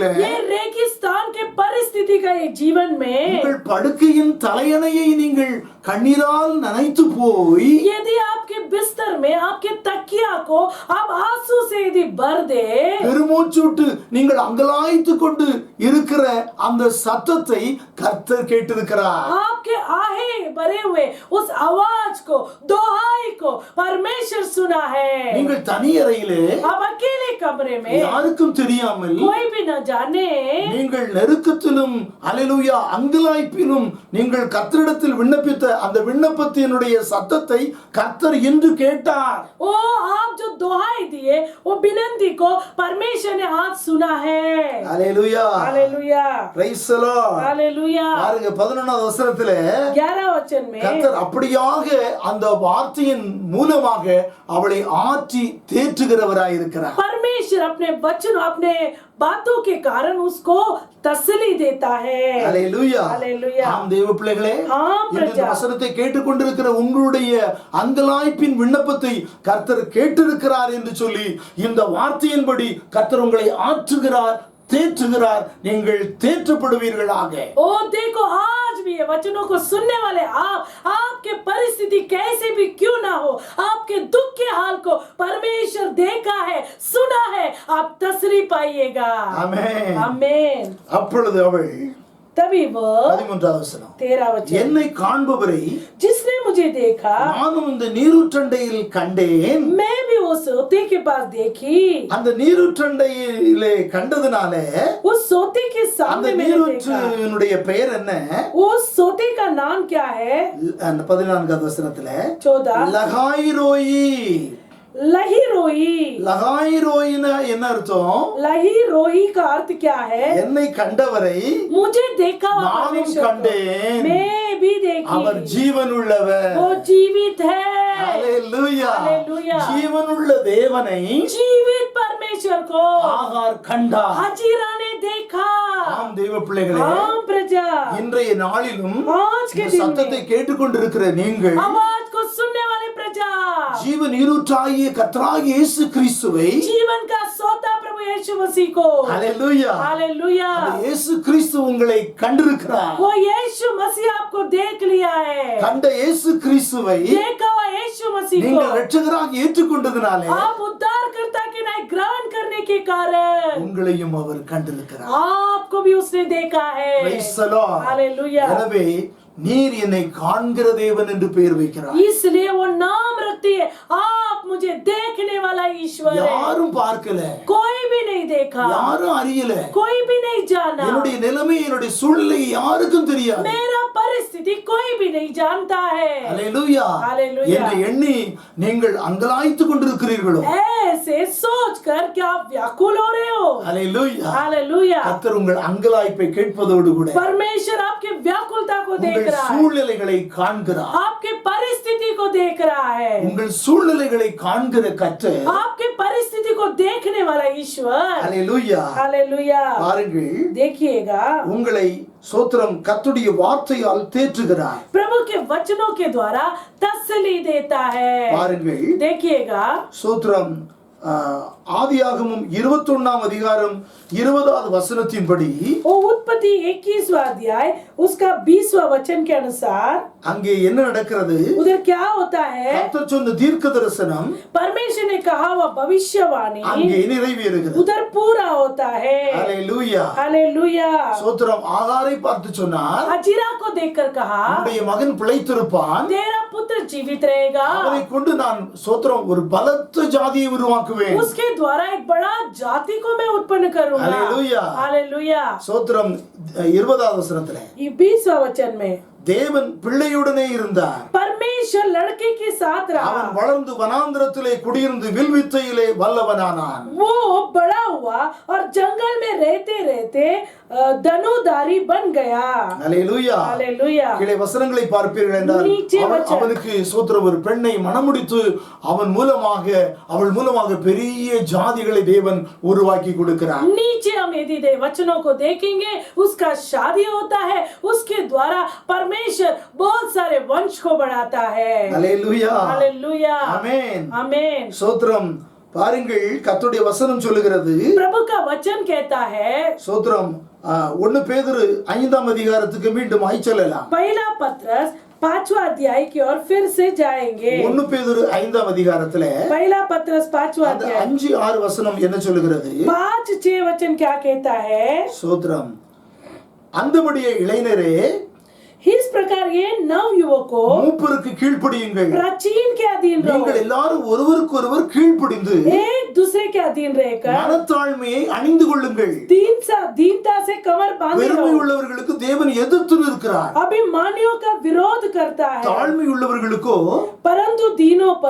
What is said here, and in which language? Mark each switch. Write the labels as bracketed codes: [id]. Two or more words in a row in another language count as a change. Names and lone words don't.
[hi] ये रेगिस्तान के परिस्थिति का ये जीवन में [ta] உங்கள் படுக்கையின் தலையணையை நீங்கள் கண்ணீரால் நனைத்து போய் [hi] यदि आपके बिस्तर में आपके तकिया को आप आंसू से यदि भर दे, [ta] பெருமூச்சுட்டு நீங்கள் அங்கலாய்த்து கொண்டு இருக்கிற அந்த சத்தத்தை கர்த்தர் கேட்டிருக்கிறார். [hi] आपके आहे भरे हुए उस आवाज को, दोहाई को परमेश्वर सुना है। [ta] நீங்கள் தனி அறையிலே [hi] आप अकेले कमरे में [ta] யாருக்கும் தெரியாமல் [hi] कोई भी न जाने [ta] நீங்கள் நெருக்கத்திலும் அல்லேலூயா அங்கலாய்ப்பிலும் நீங்கள் கர்த்தரிடத்தில் விண்ணப்பித்த அந்த விண்ணப்பத்தினுடைய சத்தத்தை கர்த்தர் இன்று கேட்டார். [hi] ओ आप जो दोहाई दिए वो विनती को परमेश्वर ने आज सुना है। [ta] அல்லேலூயா [hi] हालेलुया, [en] Praise the Lord. [hi] हालेलुया। [ta] பாருங்க 11வது வசனத்திலே [hi] 11 वचन में [ta] கர்த்தர் அப்படியாக அந்த வார்த்தையின் மூலமாக அவளை ஆற்றி தேற்றுகிறவராய் இருக்கிறார். [hi] परमेश्वर अपने वचन, अपने बातों के कारण उसको तसल्ली देता है। [ta] அல்லேலூயா. [hi] हालेलुया। [ta] ஆம் தேவ பிள்ளைகளே, ஆம் இந்த பிரஜா. வசனத்தை கேட்டுக்கொண்டிருக்கிற உங்களுடைய அங்கலாய்ப்பின் விண்ணப்பத்தை கர்த்தர் கேட்டிருக்கிறார் என்று சொல்லி இந்த வார்த்தையின்படி கர்த்தர் உங்களை ஆற்றுகிறார், தேற்றுகிறார், நீங்கள் தேற்றப்படுவீர்களாக. [hi] ओ देखो, आज भी ये वचनों को सुनने वाले आप, आपके परिस्थिति कैसे भी क्यों ना हो, आपके दुख के हाल को परमेश्वर देखा है, सुना है, आप तसल्ली पाइएगा। [ta] ஆமென். [hi] आमीन। [ta] அப்பொழுது அவள் [hi] तभी वो [ta] 13வது வசனம், [hi] 13 वचन, [ta] என்னை காண்பவரை [hi] जिसने मुझे देखा [ta] நானும் இந்த நீரூற்றண்டையில் கண்டேன். [hi] मैं भी वो सोते के पास देखी। [ta] அந்த நீரூற்றண்டையிலே கண்டதுனால [hi] उस सोते के [ta] அந்த [hi] सामने मैंने देखा। [ta] நீரூற்றினுடைய பெயர் என்ன? [hi] उस सोते का नाम क्या है? [ta] 14வது வசனத்துல 14 லகாயிரோயி. [hi] लही रोई। [ta] லகாயிரோயினா என்ன அர்த்தம்? [hi] लही रोई का अर्थ क्या है? [ta] என்னை கண்டவரை [hi] मुझे देखा हुआ [ta] நானும் [hi] परमेश्वर को [ta] கண்டேன். [hi] मैं भी देखी। [ta] அவர் ஜீவன் உள்ளவர். [hi] वो जीवित है। [ta] ஹalleluya. [hi] हालेलुया। [ta] ஜீவனுள்ள தேவனை [hi] जीवित परमेश्वर को [ta] ஆகார் கண்டார். [hi] हाजिरा ने देखा। [ta] ஆம் தேவ பிள்ளைகளே, [hi] आम प्रजा, [ta] இன்றைய நாளிலும் [hi] आज के [ta] இந்த [hi] दिन [ta] சத்தத்தை [hi] में [ta] கேட்டுக்கொண்டிருக்கிற நீங்கள் [hi] आवाज को सुनने वाले प्रजा, [ta] ஜீவ நீரூற்றாகிய கர்த்தராகிய இயேசு கிறிஸ்துவை, [hi] जीवन का सोता प्रभु यीशु मसीह को, [ta] ஹalleluya, [hi] हालेलुया, [ta] அந்த இயேசு கிறிஸ்து உங்களை கண்டிருக்கிறார். [hi] वो यीशु मसीह आपको देख लिया है। [ta] கண்ட இயேசு கிறிஸ்துவை [hi] देखा हुआ यीशु मसीह [ta] நீங்கள் [hi] को [ta] இரட்சகராக ஏற்றுக்கொண்டதினாலே [hi] आप उद्धारकर्ता के नाम ग्रहण करने के कारण [ta] உங்களையும் அவர் கண்டிருக்கிறார். [hi] आपको भी उसने देखा है। [en] Praise the Lord. [hi] हालेलुया। [ta] எனவே நீர் என்னை காண்கிற தேவன் என்று பெயர் வைக்கிறார். [hi] इसलिए वो नाम रखती है, आप मुझे देखने वाला ईश्वर है। [ta] யாரும் பார்க்கல, [hi] कोई भी नहीं देखा, [ta] யாரும் அறியல, [hi] कोई भी नहीं जाना, [ta] என்னுடைய நிலைமை என்னுடைய சூழ்நிலை யாருக்கும் தெரியாது. [hi] मेरा परिस्थिति कोई भी नहीं जानता है। [ta] ஹalleluya. [hi] हालेलुया। [ta] என்று எண்ணி நீங்கள் அங்கலாய்த்துக் கொண்டிருக்கிறீர்களோ? [hi] ऐसे सोचकर कि आप व्याकुल हो रहे हो। [ta] ஹalleluya. [hi] हालेलुया। [ta] கர்த்தர் உங்கள் அங்கலாய்ப்பை கேட்பதோடு கூட [hi] परमेश्वर आपकी व्याकुलता को देख [ta] உங்கள் [hi] रहा है, [ta] சூழ்நிலைகளை காண்கிறார். [hi] आपके परिस्थिति को देख रहा है। [ta] உங்கள் சூழ்நிலைகளை காண்கிற கர்த்தர், [hi] आपके परिस्थिति को देखने वाला ईश्वर, [ta] ஹalleluya, [hi] हालेलुया, [ta] பாருங்கள், [hi] देखिएगा, [ta] உங்களை சோத்திரம் கர்த்தருடைய வார்த்தையால் தேற்றுகிறார். [hi] प्रभु के वचनों के द्वारा तसल्ली देता है। [ta] பாருங்கள், [hi] देखिएगा, [ta] சோத்திரம் ஆதியாகமம் 21ஆம் அதிகாரம் 20வது வசனத்தின்படி [hi] वो उत्पत्ति 21वां अध्याय उसका 20वां वचन के अनुसार [ta] அங்கே என்ன நடக்கிறது? [hi] उधर क्या होता है? [ta] கர்த்தர் சொன்ன தீர்க்க தரிசனம் [hi] परमेश्वर ने कहा वह भविष्यवाणी [ta] அங்கே நிறைவேறுகிறது. [hi] उधर पूरा होता है। [ta] ஹalleluya. [hi] हालेलुया। [ta] சோத்திரம் ஆகாரை பார்த்து சொன்னார், [hi] हजीरा को देखकर कहा, [ta] உன்னுடைய மகன் பிழைத்திருப்பான், [hi] तेरा पुत्र जीवित रहेगा, [ta] அவனை கொண்டு நான் சோத்திரம் ஒரு பலத்த ஜாதியை உருவாக்குவேன். [hi] उसके द्वारा एक बड़ा जाति को मैं उत्पन्न करूंगा। हालेलुया। हालेलुया। [ta] சோத்திரம் 20வது வசனத்திலே [hi] 20वां वचन में [ta] தேவன் பிள்ளையுடனே இருந்தார். [hi] परमेश्वर परमेश्वर लड़के के साथ रहा। [ta] அவன் வளர்ந்து வனாந்திரத்திலே குடியிருந்து வில்வித்தையிலே வல்லவனானான். [hi] वो बड़ा हुआ और जंगल में रहते रहते धनुधारी बन गया. [ta] அல்லேலூயா. [hi] हालेलूया. [ta] கீழே வசனங்களை பார்ப்பீர்கள் என்றால் நீச்சே வச்ச. அவனுக்கு சோத்திரம் ஒரு பெண்ணை மணமுடித்து அவள் மூலமாக பெரிய ஜாதிகளை தேவன் உருவாக்கி கொடுக்கிறார். [hi] नीचे हम यदि वचनों को देखेंगे उसका शादी होता है, उसके द्वारा परमेश्वर बहुत सारे वंश को बढ़ाता है. [ta] அல்லேலூயா. [hi] हालेलूया. [ta] ஆமென். [hi] आमीन. [ta] சோத்திரம். பாருங்கள் கர்த்தருடைய வசனம் சொல்லுகிறது. [hi] प्रभु का वचन कहता है. [ta] சோத்திரம் 1 பேதுரு 5ஆம் அதிகாரத்துக்கு மீண்டும் செல்லலாம். [hi] पहला पत्रस 5वां अध्याय की ओर फिर से जाएंगे. [ta] 1 பேதுரு 5ஆம் அதிகாரத்திலே [hi] पहला पत्रस 5वां [ta] அந்த [hi] अध्याय [ta] 5-6 வசனம் என்ன சொல்லுகிறது? [hi] 5-6 वचन क्या कहता है? [ta] சோத்திரம். அந்தபடியே இளைஞரே [hi] इस प्रकार ये नव युवकों [ta] மூப்பருக்கு கீழ்ப்படியுங்கள். [hi] प्राचीन के अधीन [ta] நீங்கள் [hi] रहो, [ta] எல்லாரும் ஒருவருக்கொருவர் கீழ்ப்படிந்து [hi] एक दूसरे के अधीन रहकर [ta] மனத்தாழ்மையை அணிந்து கொள்ளுங்கள். [hi] दीनता से कमर बांधे [ta] பெருமை [hi] रहो. [ta] உள்ளவர்களுக்கு தேவன் எதிர்த்து நிற்கிறார். [hi] अभिमानियों का विरोध करता है, [ta] தாழ்மை உள்ளவர்களுக்கோ [hi] परंतु दीनों पर